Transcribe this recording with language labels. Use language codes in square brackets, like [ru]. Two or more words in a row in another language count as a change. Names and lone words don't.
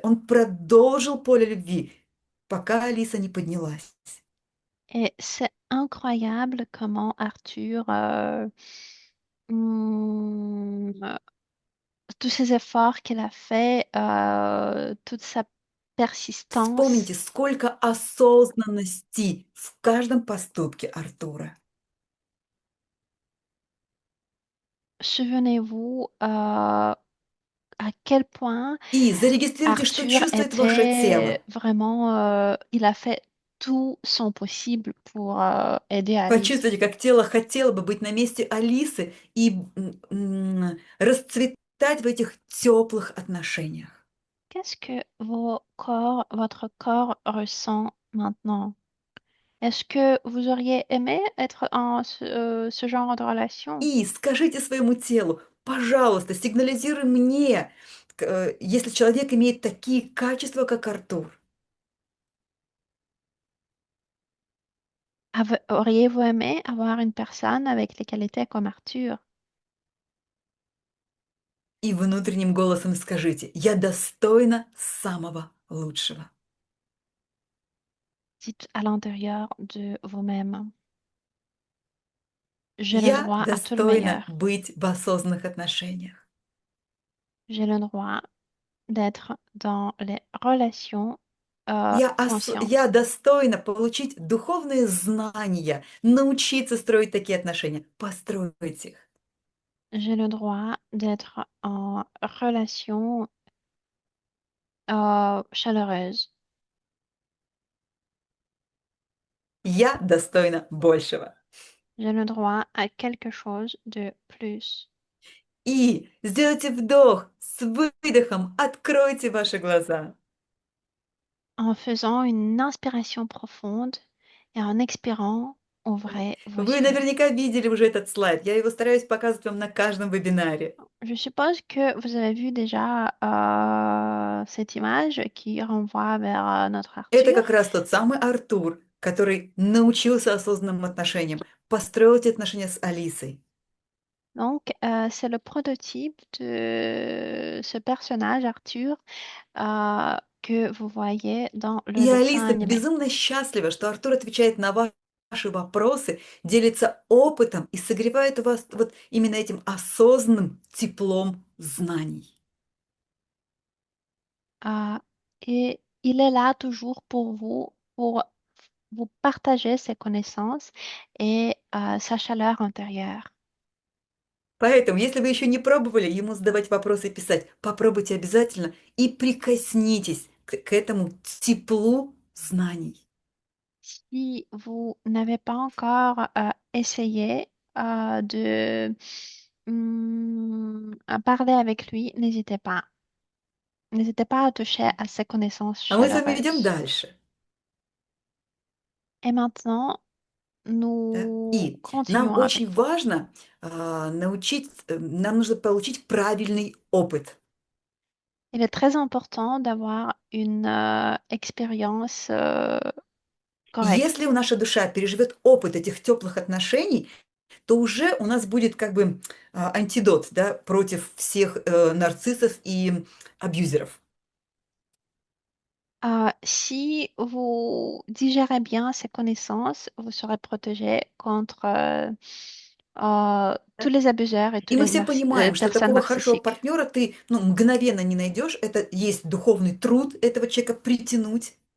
[ru] Он продолжил поле любви, пока Алиса не поднялась. [fr] Et c'est incroyable comment Arthur, hmm, tous ces efforts qu'il a fait, toute sa persistance. [ru] Вспомните, сколько осознанности в каждом поступке Артура. [fr] Souvenez-vous à quel point [ru] И зарегистрируйте, что [fr] Arthur [ru] чувствует ваше тело. [fr] était vraiment, il a fait tout son possible pour aider Alice. [ru] Почувствуйте, как тело хотело бы быть на месте Алисы и расцветать в этих теплых отношениях. [fr] Qu'est-ce que votre corps ressent maintenant? Est-ce que vous auriez aimé être en ce genre de relation? [ru] И скажите своему телу, пожалуйста, сигнализируй мне, если человек имеет такие качества, как Артур. [fr] Auriez-vous aimé avoir une personne avec les qualités comme Arthur? [ru] И внутренним голосом скажите, я достойна самого лучшего. [fr] Dites à l'intérieur de vous-même, j'ai le [ru] Я [fr] droit à tout le [ru] достойна [fr] meilleur. [ru] быть в осознанных отношениях. [fr] J'ai le droit d'être dans les relations [ru] Я [fr] conscientes. [ru] достойна получить духовные знания, научиться строить такие отношения, построить их. [fr] J'ai le droit d'être en relation chaleureuse. [ru] Я достойна большего. [fr] J'ai le droit à quelque chose de plus. [ru] И сделайте вдох с выдохом, откройте ваши глаза. [fr] En faisant une inspiration profonde et en expirant, ouvrez vos [ru] Вы [fr] yeux. [ru] наверняка видели уже этот слайд. Я его стараюсь показывать вам на каждом вебинаре. [fr] Je suppose que vous avez vu déjà cette image qui renvoie vers notre [ru] Это [fr] Arthur. [ru] как раз тот самый Артур, который научился осознанным отношениям, построил эти отношения с Алисой. [fr] Donc, c'est le prototype de ce personnage, Arthur, que vous voyez dans le [ru] И [fr] dessin [ru] Алиса [fr] animé. [ru] безумно счастлива, что Артур отвечает на ваши вопросы, делится опытом и согревает вас вот именно этим осознанным теплом знаний. [fr] et il est là toujours pour vous partager ses connaissances et sa chaleur intérieure. [ru] Поэтому, если вы еще не пробовали ему задавать вопросы и писать, попробуйте обязательно и прикоснитесь к этому теплу знаний. [fr] Si vous n'avez pas encore essayé à parler avec lui, n'hésitez pas. N'hésitez pas à toucher à ces connaissances [ru] А мы с вами идем [fr] chaleureuses. [ru] дальше. [fr] Et maintenant, [ru] Да? [fr] nous [ru] И нам [fr] continuons avec [ru] очень [fr] vous. [ru] важно нам нужно получить правильный опыт. [fr] Il est très important d'avoir une expérience correcte. [ru] Если наша душа переживет опыт этих теплых отношений, то уже у нас будет как бы антидот, да, против всех нарциссов и абьюзеров. [fr] Si vous digérez bien ces connaissances, vous serez protégé contre tous [ru] Да? [fr] les abuseurs et [ru] И [fr] toutes [ru] мы [fr] les [ru] все понимаем, что [fr] personnes [ru] такого хорошего [fr] narcissiques. [ru] партнера ты мгновенно не найдешь. Это есть духовный труд этого человека притянуть.